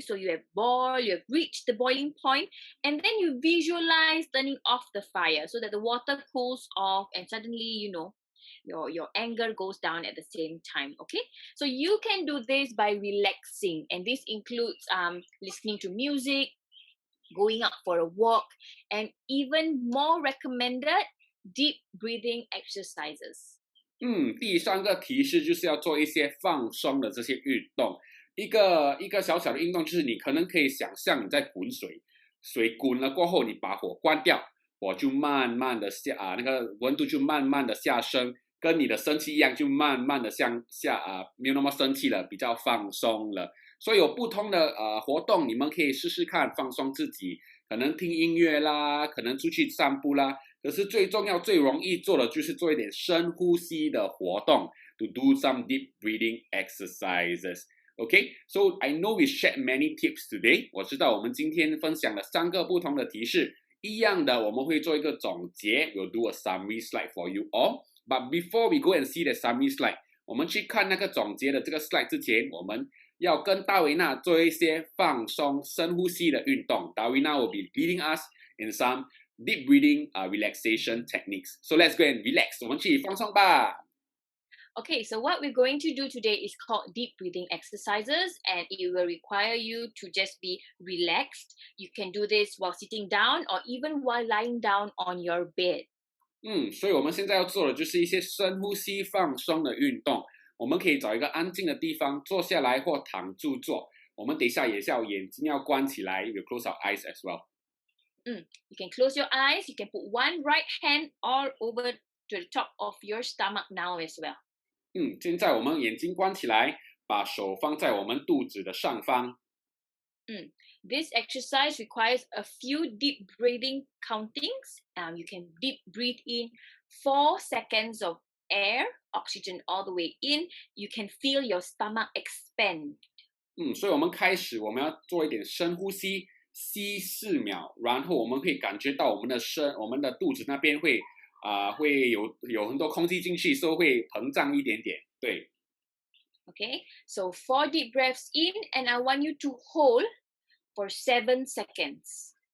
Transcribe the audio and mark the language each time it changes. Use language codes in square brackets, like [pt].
[en] So you have reached the boiling point, and then you visualize turning off the fire so that the water cools off and suddenly, your anger goes down at the same time, okay? So you can do this by relaxing, and this includes listening to music, going out for a walk, and even more recommended, deep breathing exercises. [zh] 第3个提示就是要做一些放松的这些运动。一个小小的运动就是你可能可以想象你在滚水，水滚了过后，你把火关掉，火就慢慢的那个温度就慢慢的下升，跟你的生气一样，就慢慢的没有那么生气了，比较放松了。所以有不同的活动，你们可以试试看放松自己，可能听音乐啦，可能出去散步啦。可是最重要、最容易做的就是做一点深呼吸的活动 ， [en] to do some deep breathing exercises. Okay, so I know we shared many tips today. [zh] 我知道我们今天分享了3个不同的提示，一样的我们会做一个总结 ， [en] we'll do a summary slide for you all. But before we go and see the summary slide, [zh] 我们去看那个总结的这个 slide 之前，我们要跟大维娜做一些放松、深呼吸的运动。 [en] 大维娜 will be leading us in some deep breathing relaxation techniques. So let's go and relax. [zh] 我们去放松吧。 [en] Okay, so what we're going to do today is called deep breathing exercises, and it will require you to just be relaxed. You can do this while sitting down or even while lying down on your bed. [zh] 所以我们现在要做的就是一些深呼吸放松的运动。我们可以找一个安静的地方坐下来或躺住做。我们等一下也是要眼睛要关起来 ， [en] we'll close our eyes as well. You can close your eyes. You can put one right hand all over to the top of your stomach now as well. [zh] 现在我们眼睛关起来，把手放在我们肚子的上方。 [en] This exercise requires a few deep breathing countings. You can deep breathe in 4 seconds of air, oxygen all the way in. You can feel your stomach expand. [zh] 所以我们要做一点深呼吸，吸4秒，然后我们会感觉到我们的肚子那边会有很多空气进去，所以会膨胀一点点。对。 [en] Okay, so 4 deep breaths in, and I want you to hold for 7 seconds.